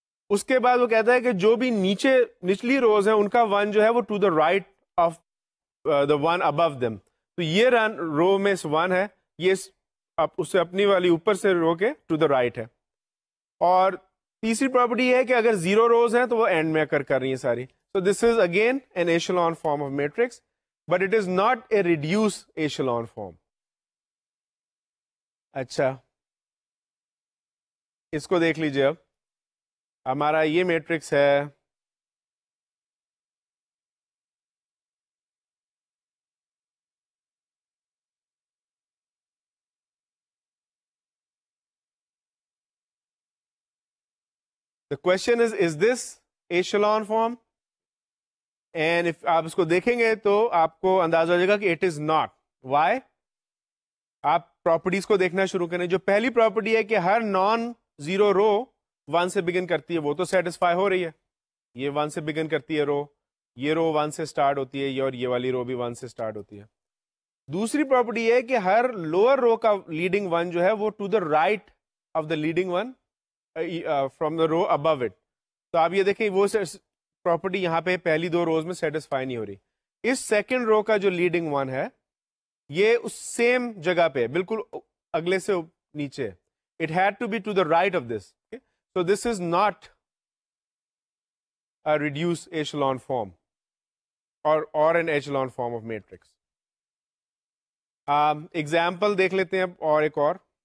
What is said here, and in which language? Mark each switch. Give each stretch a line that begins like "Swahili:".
Urdu: اس کے بعد وہ کہتا ہے کہ جو بھی نچلی روز ہیں ان کا 1 جو ہے وہ
English: To the right of the 1 above them.
Urdu: تو یہ رو میں 1 ہے, یہ اس سے اپنی والی اوپر سے رو کے ٹو دا رائٹ ہے. اور تیسری پراپرٹی ہے کہ اگر 0 روز ہیں تو وہ اینڈ میں کر رہی ہیں ساری.
English: So this is again an echelon form of matrix, but it is not a reduced echelon form.
Urdu: اچھا, اس کو دیکھ لیجیے. اب ہمارا یہ میٹرکس ہے,
English: the question is this echelon form?
Urdu: And if آپ اس کو دیکھیں گے تو آپ کو اندازہ ہو جائے گا کہ
English: it is not. Why?
Urdu: آپ پراپرٹیز کو دیکھنا شروع کریں. جو پہلی پراپرٹی ہے کہ ہر نان زیرو رو 1 سے بگن کرتی ہے, وہ تو سیٹسفائی ہو رہی ہے. یہ 1 سے بگن کرتی ہے رو, یہ رو 1 سے سٹارٹ ہوتی ہے, اور یہ والی رو بھی 1 سے سٹارٹ ہوتی ہے. دوسری پراپرٹی ہے کہ ہر لوور رو کا لیڈنگ 1 جو ہے وہ
English: To the right of the leading 1 from the row above it.
Urdu: تو آپ یہ دیکھیں وہ پراپرٹی یہاں پہ پہلی 2 روز میں سیٹسفائی نہیں ہو رہی. اس سیکنڈ رو کا جو لیڈنگ 1 ہے یہ اس سیم جگہ پہ بالکل اگلے سے نیچے.
English: It had to be to the right of this. So this is not a reduced echelon form or an echelon form of matrix.
Urdu: Example دیکھ لیتے ہیں اور ایک اور.